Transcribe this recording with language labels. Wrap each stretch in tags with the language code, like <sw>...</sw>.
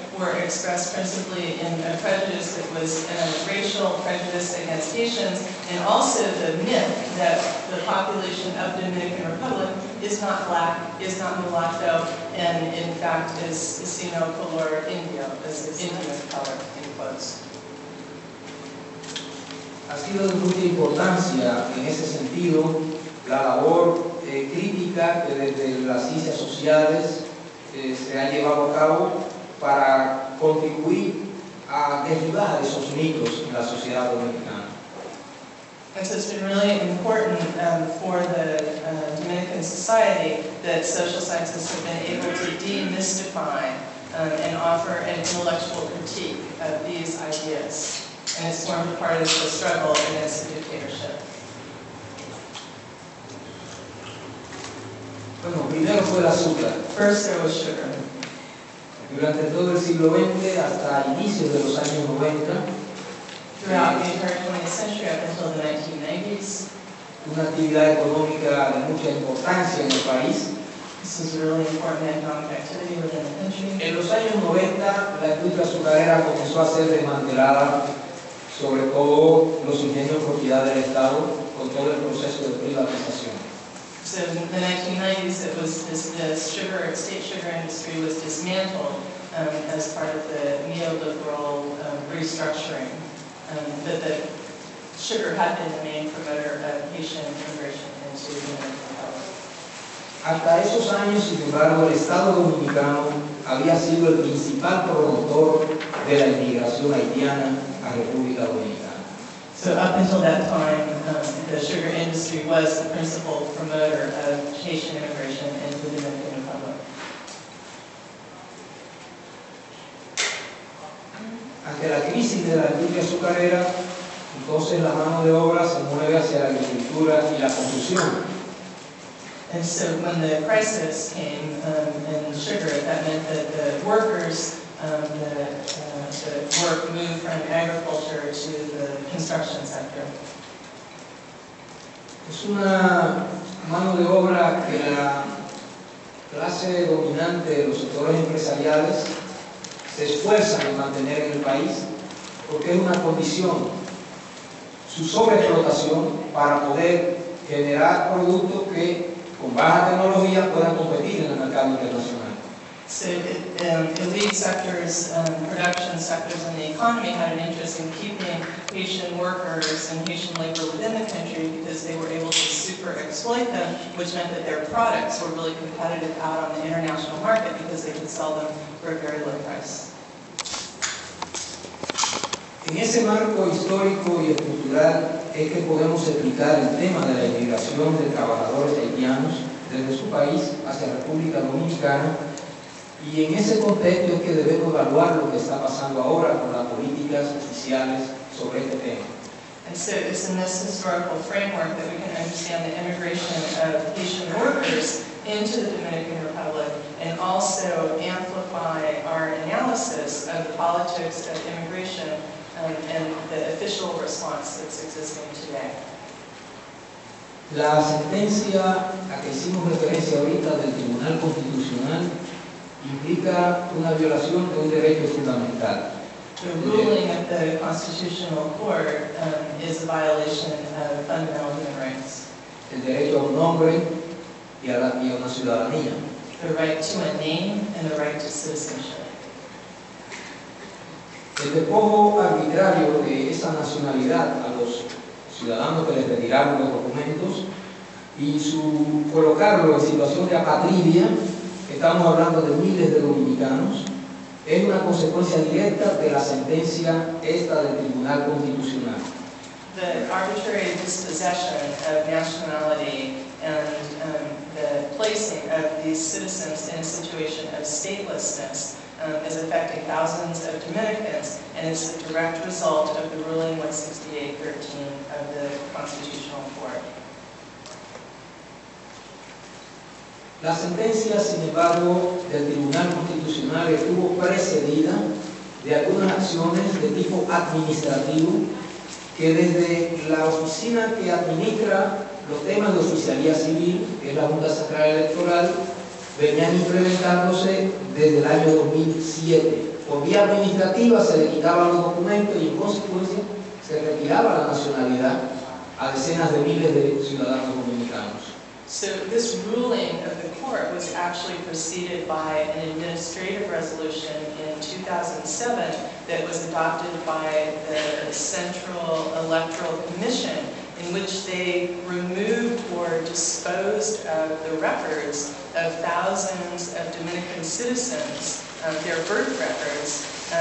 <en>were expressed principally in a prejudice that was a racial prejudice against Haitians, and also the myth that the population of the Dominican Republic is not black, is not mulatto, and in fact is</en> <es>sino color indio,</es> <en>is Indian color, in quotes.</en> <es>Ha sido de mucha importancia en ese sentido la labor crítica que desde las ciencias sociales se ha llevado a cabo para contribuir a derribar esos mitos en la sociedad dominicana.</es> <en>And so it's been really important for the Dominican society that social sciences have been able to demystify and offer an intellectual critique of these ideas. And it's formed a part of the struggle against the dictatorship.</en> <es>Bueno, primero fue el azúcar.</es> <en>First there was sugar.</en> <es>Durante todo el siglo XX hasta inicios de los años 90,</es> <en>Throughout the entire 20th century up until the 1990s,</en> <es>una actividad económica de mucha importancia en el país.</es> <en>this was a really important economic activity within the country.</en> <es>En los años 90 la industria azucarera comenzó a ser desmantelada, sobre todo los ingenios propiedad del Estado, con todo el proceso de privatización.</es> <en>So in the 1990s, the state sugar industry was dismantled, as part of the neoliberal restructuring, that the sugar had been the main promoter of Haitian immigration into the Dominican Republic.</en> <es>Hasta esos años, sin embargo, el Estado Dominicano había sido el principal promotor de la inmigración haitiana a República Dominicana.</es> <en>So up until that time, the sugar industry was the principal promoter of Haitian immigration into the Dominican Republic.</en> <es>Ante la crisis de la industria azucarera, entonces la mano de obra se mueve hacia la agricultura y la construcción.</es> <en>And so when the crisis came in sugar, that meant that the workers, the work moved from agriculture to the construction sector.</en> <es>Es una mano de obra que la clase dominante de los sectores empresariales se esfuerzan en mantener en el país porque es una condición, su sobreexplotación para poder generar productos que con baja tecnología puedan competir en el mercado internacional.</es> <en>So elite sectors, production sectors in the economy had an interest in keeping Haitian workers and Haitian labor within the country because they were able to super exploit them, which meant that their products were really competitive out on the international market because they could sell them for a very low price.</en> <es>En ese marco histórico y estructural es que podemos explicar el tema de la inmigración de trabajadores haitianos desde su país hacia la República Dominicana, y en ese contexto es que debemos evaluar lo que está pasando ahora con las políticas oficiales sobre este tema.</es> <en>And so it's in this historical framework that we can understand the immigration of Haitian workers into the Dominican Republic and also amplify our analysis of the politics of immigration and the official response that's existing today.</en> <es>La sentencia a que hicimos referencia ahorita del Tribunal Constitucional implica una violación de un derecho fundamental.</es> <en>The ruling of the Constitutional Court is a violation of fundamental human rights.</en> <es>El derecho a un nombre y a una ciudadanía.</es> <en>The right to a name and the right to citizenship.</en> <es>El despojo arbitrario de esa nacionalidad a los ciudadanos que les retiraron los documentos y su colocarlo en situación de apatridia, estamos hablando de miles de dominicanos, es una consecuencia directa de la sentencia esta del Tribunal Constitucional.</es> <en>The arbitrary dispossession of nationality and the placing of these citizens in a situation of statelessness is affecting thousands of Dominicans, and it's a direct result of the ruling 168.13 of the Constitutional Court.</en> <es>La sentencia, sin embargo, del Tribunal Constitucional estuvo precedida de algunas acciones de tipo administrativo que desde la oficina que administra los temas de oficialía civil, que es la Junta Central Electoral, venían implementándose desde el año 2007. Por vía administrativa se le quitaban los documentos y en consecuencia se retiraba la nacionalidad a decenas de miles de ciudadanos dominicanos.</es> <en>So this ruling of the court was actually preceded by an administrative resolution in 2007 that was adopted by the Central Electoral Commission, in which they removed or disposed of the records of thousands of Dominican citizens, their birth records.</en>